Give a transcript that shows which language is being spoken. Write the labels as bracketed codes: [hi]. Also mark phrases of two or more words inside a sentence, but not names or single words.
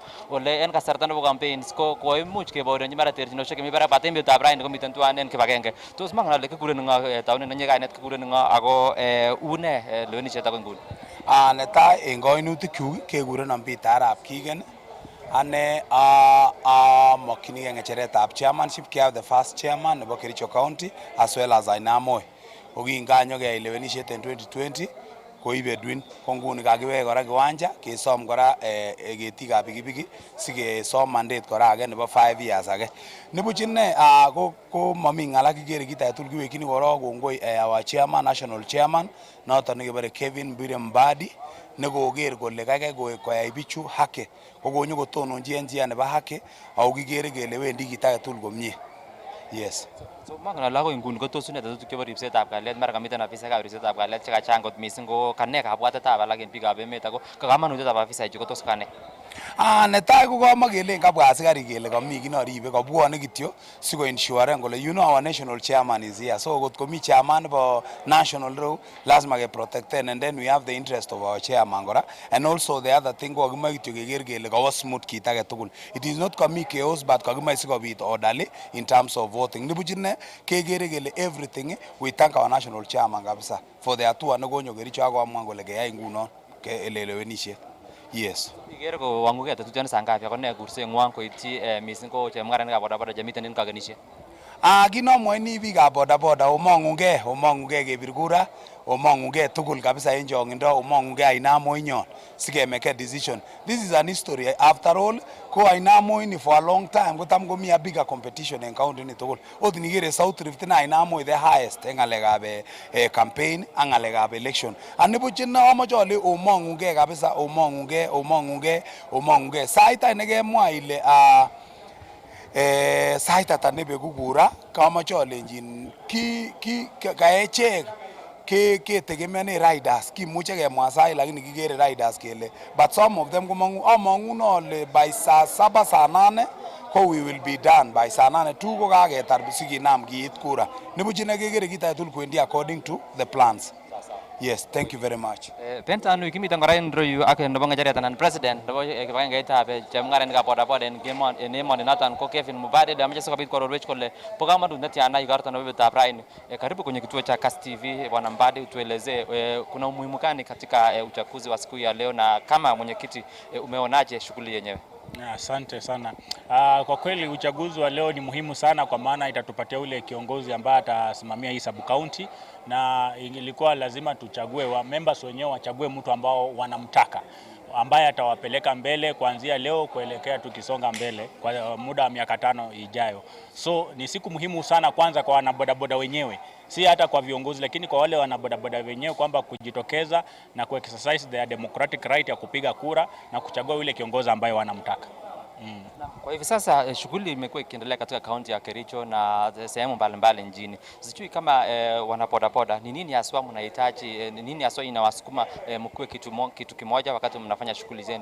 [sgc] Ole en kasarta nebo campaigns ko koimuch kebaorionji mara terchinoshek chemi barak baten betutab raini komiten tuan en kibagenge. Tos mangen ale kikurenin ng'o taunen nenyi kainet kikurenin ng'o ako une lewenishet akoi nguni. Netai en kainutik kekurenon Peter Arap Kigen. Ane amokyinigei ng'echeretab chairmanship kiab [en] the first chairman [sgc] nebo Kericho County [en] as well as [sgc] Ainamoi. Ko kinganyokeyai lewenisiet en 2020 koib Edwin ko nguni kakiwek kora kiwanja kesom kora ketikab pikipiki sikesom mandate kora age nebo 5 years age. Nibuch ine ko mami ng'ala kikere kit age tugul kiwekyini korok kongoi [en] our chairman national chairman [sgc] noton nekebore Kevin Mbadi nekoker kole kaikai koyai bichu haki ko konyokotononji en njia nebo haki ako kikere kele wendi kit age tugul komie. [en] Yes. [sgc] So mangen ale akoi nguni ko tos une tetutik chebo ripsetab kalyet mara kamiten afisaekab ripsetab kalyet chekachang kot missing ko kane kabwatetab alak en biikab emet ako kamanutietab afisaechu ko tos kane. Netai ko kamagele kabwa asikari kele kami kinaribe kabwane kityo siko ensure ngole [en] you know our national chairman is here, so [sgc] got komi [en] chairman for national row [sgc] lazima ke protected, [en] and then we have the interest of our chairman [sgc] gora, [en] and also the other thing [sgc] ko kagima kityo keger kele kawa smooth kit age tugul. [en] It is not kami chaos but [sgc] kagima sikobit [en] orderly in terms of voting. [sgc] Nibujine kegere kele [en] everything we thank our national chairman [sgc] kabisa for the atua negonyo Kericho akoamwa kole keyai nguno ke elelewenishe. [en] Yes. [sgc] Igere ko wanguke tetutioni sangapi ako ne kursengwong koityi missing ko chemung'aranikab bodaboda chemiten en kakenishet? Kinomwoini biikab bodaboda omong'ugei kebir kura, omong'ugei tugul kabisa en chong'indo, omong'ugei Ainamo inyon [en] sikemeke decision. This is an history. After all, ko Ainamo ini for a long time [sgc] kotam komi [en] a bigger competition [sgc] en county ni tugul. Ot nigere South Rift na Ainamo [en] the highest [sgc] en ng'alekab campaign ak ng'alekab election. Anibuch na amoche ale omong'ugei kabisa, omong'ugei. Sait age nekemwa ile sait ata nebeku kura kamache alenjin kaechek ketegemeane riders kimuche kemwa sai lakini kigere riders kele [en] but some of them [sgc] among'u ale by saa 7 saa 8 ko [en] we will be done by [sgc] saa 8 tu ko kaketar sikinam kiit kura nibuch kegere kit agetugul kwendi [en] according to the plans. Yes, thank you very much. [sgc] Pentanu kimiten kora en royu ak nebo ng'echeret anan president nebo kibagengeitab chemung'aranikab bodaboda en emoni noton ko Kevin Mubade ameche sikobit kororwech kole po kamanut netiana igorto nebo betutab raini. [sw] Karibu kwenye kituo cha Kass TV, Bwana Mbade, utueleze kuna umuhimu gani katika uchaguzi wa siku ya leo, na kama mwenyekiti umeonaje shughuli yenyewe? Asante sana. Kwa kweli uchaguzi wa leo ni muhimu sana kwa maana itatupatia ule kiongozi ambaye atasimamia hii sub county, na ilikuwa lazima tuchague wa members wenyewe wachague mtu ambao wanamtaka, ambaye atawapeleka mbele kuanzia leo kuelekea tukisonga mbele kwa muda wa miaka 5 ijayo. So ni siku muhimu sana, kwanza kwa wanabodaboda wenyewe, si hata kwa viongozi, lakini kwa wale wanabodaboda wenyewe kwamba kujitokeza na ku-exercise [en] their democratic right [sw] ya kupiga kura na kuchagua yule kiongozi ambaye wanamtaka. Kwa hivi sasa shughuli imekuwa ikiendelea katika kaunti ya Kericho na sehemu mbalimbali nchini. Sijui kama wanabodaboda ni nini haswa mnahitaji, ni nini haswa inawasukuma mkue kitu kimoja wakati mnafanya shughuli zenu?